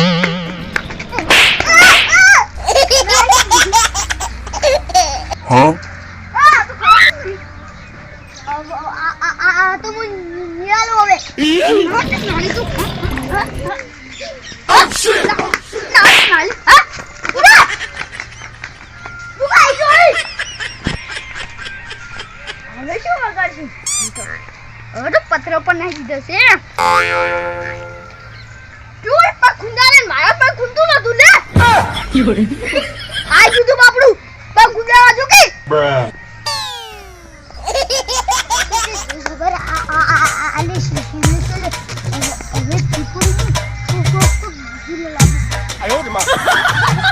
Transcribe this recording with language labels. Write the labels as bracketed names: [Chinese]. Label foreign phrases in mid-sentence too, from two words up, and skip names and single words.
[Indonesian] Huh? Tuh nyalo be. [English] Oh shit. [Gujarati] પથરો પર નાખી દીધો છે તું પગ ખુંદાલે મારા પગ ખુંદતું નતું લે આ કીધું બાપડું પગ ખુંદાવા જો કે [English] Bruh. [Indonesian] Sabar ali sini sele. [Spanish] Ave tipo. [Indonesian] Gila lagi. Ayo,